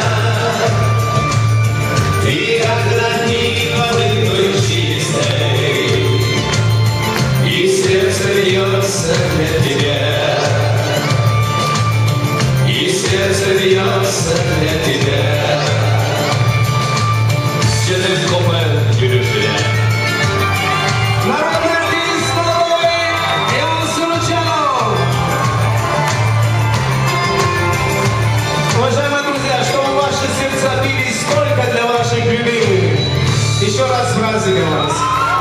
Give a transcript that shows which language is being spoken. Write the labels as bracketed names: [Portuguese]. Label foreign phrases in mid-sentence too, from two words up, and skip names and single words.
[Russian] Ты как родник молодой чистой, и сердце бьется для тебя. И сердце бьется для тебя. [Gagauz] Canım kovar gülüşüne. [Russian] Народный артист Столовой Иван Суручанов. Уважаемые друзья, чтобы ваши сердца бились только для ваших любимых. Еще раз с праздником вас.